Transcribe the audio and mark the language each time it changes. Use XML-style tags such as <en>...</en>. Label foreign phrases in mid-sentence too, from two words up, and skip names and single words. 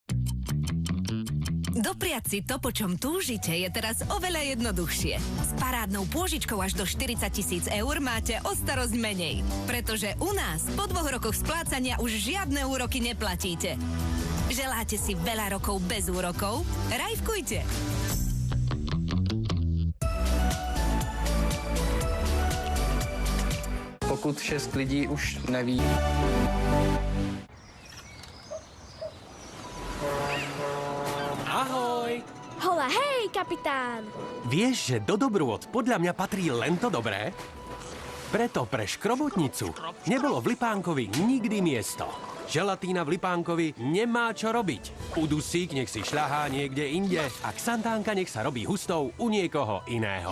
<sk>Dopriať si to, po čom túžite, je teraz oveľa jednoduchšie. S parádnou pôžičkou až do 40 000 eur máte o starosť menej. Pretože u nás po 2 rokoch splácania už žiadne úroky neplatíte. Želáte si veľa rokov bez úrokov? Rajfkujte! Pokud 6 lidí už neví. Ahoj! Hola, hej, kapitán! Vieš, že do dobrôt podľa mňa patrí len to dobré? Preto pre škrobotnicu nebolo v Lipánkovi nikdy miesto. Želatína v Lipánkovi nemá čo robiť. Udusík nech si šľahá niekde inde a xantánka nech sa robí hustou u niekoho iného.</sk>